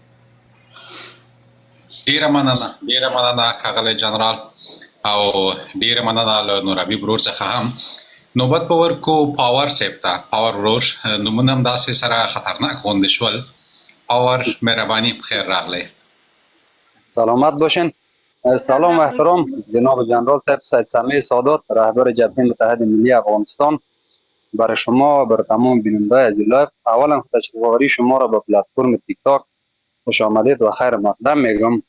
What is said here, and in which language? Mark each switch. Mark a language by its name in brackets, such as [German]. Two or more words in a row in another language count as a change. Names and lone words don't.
[Pashto] ډیره مننه ښاغلی جنرال او ډیره مننه له نور حبیب ورور څخه هم. نوبت به ورکو پاور صاحب ته. پاور ورور نومونه هم داسې سره خطرناک غوندې شول. پاور مهرباني بخیر راغلی. [Persian] سلامت باشین. سلام و احترام جناب جنرال صاحب سید سمیع سادات رهبر جبهه متحد ملی افغانستان، برای شما و برای تمام بیننده عزیز لایو. اولا تشکر شما را به پلتفرم تیک تاک خوش آمدید و خیر مقدم میگم.